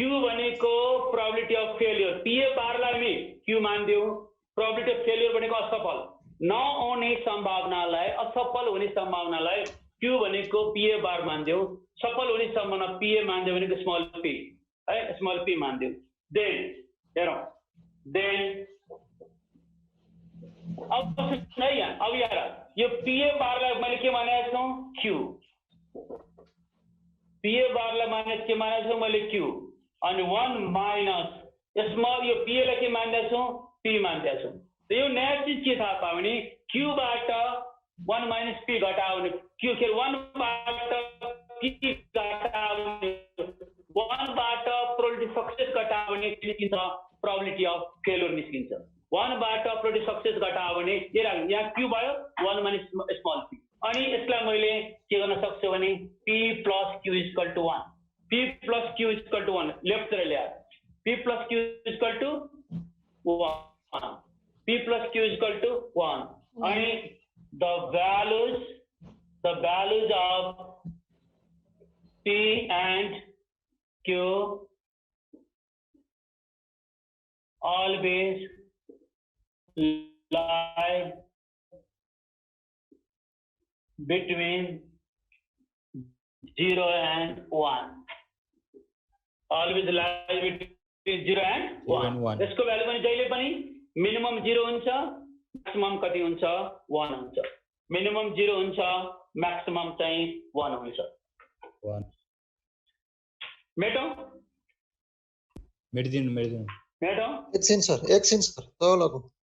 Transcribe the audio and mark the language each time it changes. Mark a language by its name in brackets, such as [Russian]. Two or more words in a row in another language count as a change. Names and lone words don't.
[Nepali] भनेको [English] probability of failure [Nepali] PA बारलाई हामी Q मान्दियौ [English] probability of failure [Nepali] भनेको असफल नहुने सम्भावनालाई असफल हुने सम्भावनालाई Q भनेको PA बार मान्दियौ सफल हुने सम्भावना PA मान्दियौ भनेको स्मल p है स्मल p मान्दियौ then हेरौँ then [Hindi] अब नहीं है अब यार ये [Nepali] PA बारलाई मैले के मानेको छु Q PA बारलाई मानेको के मानेको छु मैले Q अनि 1 [English] minus small [Nepali] यो PA लाई के मानेको छु P मानेको छु त यो नयाँ चीज के थाहा पायो भने Q बाट 1 माइनस P घटायो भने Q के 1 बाट P घटायो भने 1 बाट प्रोबेबिलिटी सक्सेस घटायो भने निस्किन्छ [English] probability of failure [Nepali] निस्किन्छ 1 बाट [English] probability success [Nepali] घटायो भने यहाँ Q भयो 1 [English] minus small [Nepali] p अनि यसलाई मैले के गर्न सक्छु भने [English] P plus Q is equal to 1 P plus Q is equal to 1 [Nepali] लेफ्ट तिर ल्याए [English] P plus Q is equal to 1 P plus Q is equal to 1 and the values of P and Q always lie between 0 and 1 always lie between 0 and 1 [Nepali] यसको भ्यालु पनि जहिले पनि मिनिमम 0 हुन्छ म्याक्सिमम कति हुन्छ 1 हुन्छ मिनिमम 0 हुन्छ म्याक्सिमम चाहिँ 1 हुन्छ 1 मेटो एकछिन सर तलको